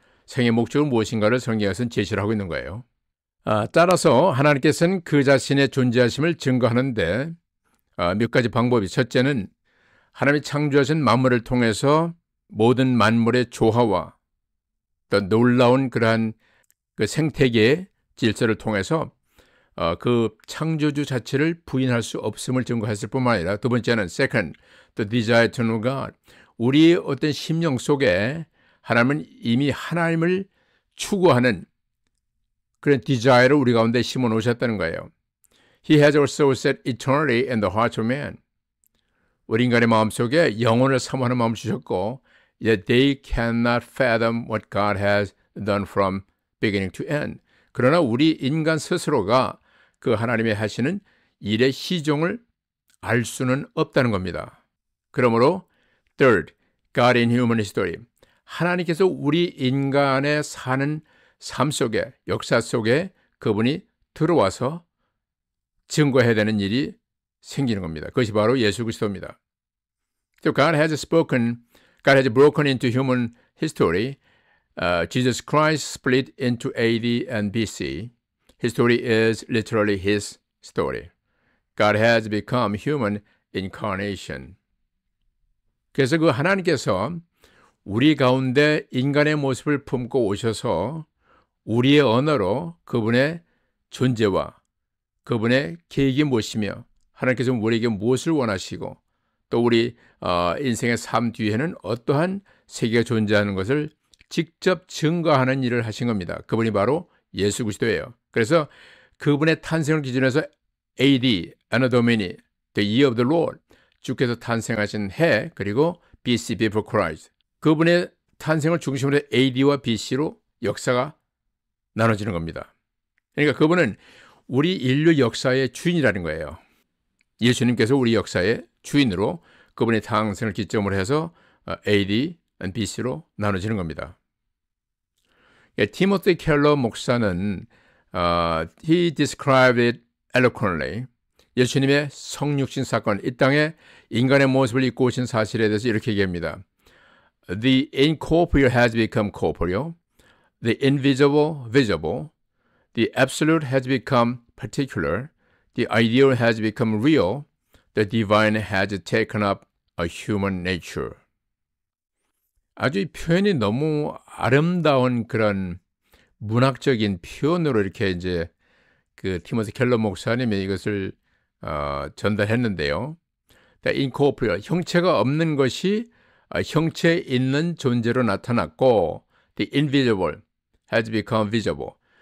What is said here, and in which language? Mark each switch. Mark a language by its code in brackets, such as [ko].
[ko] 생의 목적은 무엇인가를 성경에서는 제시를 하고 있는 거예요. 따라서 하나님께서는 그 자신의 존재하심을 증거하는데 몇 가지 방법이, 첫째는 하나님이 창조하신 만물을 통해서 모든 만물의 조화와 또 놀라운 그러한 그 생태계의 질서를 통해서 그 창조주 자체를 부인할 수 없음을 증거했을 뿐만 아니라, 두 번째는 [en] second, the desire to know God. [ko] 우리의 어떤 심령 속에 하나님은 이미 하나님을 추구하는 그런 desire를 우리 가운데 심어 놓으셨다는 거예요. [en] He has also set eternity in the hearts of man. [ko] 우리 인간의 마음속에 영혼을 사모하는 마음을 주셨고, [en] yet they cannot fathom what God has done from beginning to end. [ko] 그러나 우리 인간 스스로가 그 하나님의 하시는 일의 시종을 알 수는 없다는 겁니다. 그러므로 [en] third, God in human history. [ko] 하나님께서 우리 인간의 사는 삶 속에, 역사 속에 그분이 들어와서 증거해야 되는 일이 생기는 겁니다. 그것이 바로 예수 그리스도입니다. [en] So God has broken into human history. Jesus Christ split into AD and BC. History is literally his story. God has become human incarnation. [ko] 그래서 그 하나님께서 우리 가운데 인간의 모습을 품고 오셔서 우리의 언어로 그분의 존재와 그분의 계획이 무엇이며 하나님께서 우리에게 무엇을 원하시고 또 우리 인생의 삶 뒤에는 어떠한 세계가 존재하는 것을 직접 증거하는 일을 하신 겁니다. 그분이 바로 예수 그리스도예요. 그래서 그분의 탄생을 기준해서 AD, Anno Domini, [en] the year of the Lord, [ko] 주께서 탄생하신 해, 그리고 BC, [en] before Christ. [ko] 그분의 탄생을 중심으로 AD와 BC로 역사가 나눠지는 겁니다. 그러니까 그분은 우리 인류 역사의 주인이라는 거예요. 예수님께서 우리 역사의 주인으로 그분의 탄생을 기점으로 해서 AD, BC로 나눠지는 겁니다. [en] 티모시 켈러 [ko] 목사는 [en] he described it eloquently. [ko] 예수님의 성육신 사건, 이 땅에 인간의 모습을 입고 오신 사실에 대해서 이렇게 얘기합니다. [en] The incorporeal has become corporeal. The invisible, visible. The absolute has become particular. The ideal has become real. The divine has taken up a human nature. [ko] 아주 이 표현이 너무 아름다운 그런 문학적인 표현으로 이렇게 이제 그 티모시 켈러 목사님이 이것을 전달했는데요. [en] The incorporeal, [ko] 형체가 없는 것이 형체 있는 존재로 나타났고, [en] the invisible has become visible.